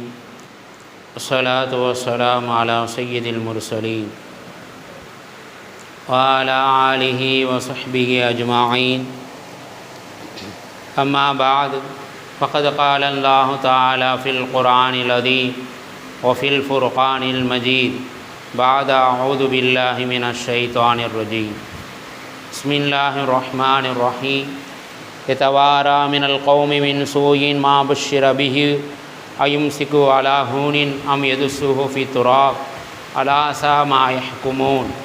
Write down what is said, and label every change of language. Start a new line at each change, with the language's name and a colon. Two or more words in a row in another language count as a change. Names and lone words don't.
Arabic: والصلاة والسلام على سيد المرسلين وعلى آله وصحبه أجمعين. أما بعد فقد قال الله تعالى في القرآن العظيم وفي الفرقان المجيد. بعد أعوذ بالله من الشيطان الرجيم. بسم الله الرحمن الرحيم. يتوارى من القوم من سوء ما بشر به أيمسك على هون أم يدسه في التراب ألا ساء ما يحكمون.